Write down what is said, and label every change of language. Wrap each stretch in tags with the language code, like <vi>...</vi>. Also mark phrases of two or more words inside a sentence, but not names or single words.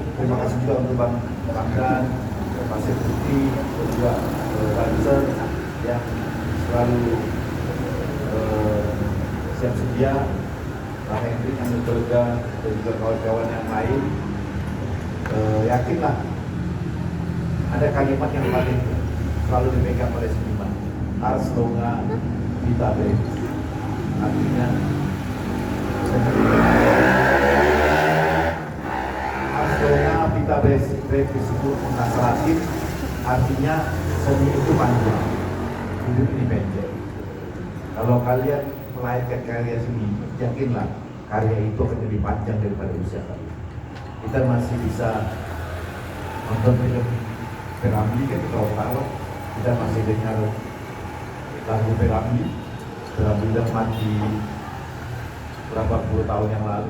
<id>Terima kasih juga untuk Bang Ramdan, Pak Septi, dan juga Banser yang selalu siap sedia, Pak Hendrik yang bekerja, dan juga kawan-kawan yang lain. Yakinlah ada kalimat yang paling selalu dipegang oleh seniman,</id> <la>Ars Longa Vita Brevis.</la> <id>Artinya</id> <la>Ars Longa Vita Brevis</la> <id>itu bahasa Latin, artinya seni itu panjang, hidup ini pendek. Kalau kalian melahirkan karya seni, yakinlah karya itu akan lebih panjang daripada usia kalian. Kita masih bisa nonton film Piramli kan kita tahu, kita masih dengar lagu Piramli udah mati berapa puluh tahun yang lalu.</id>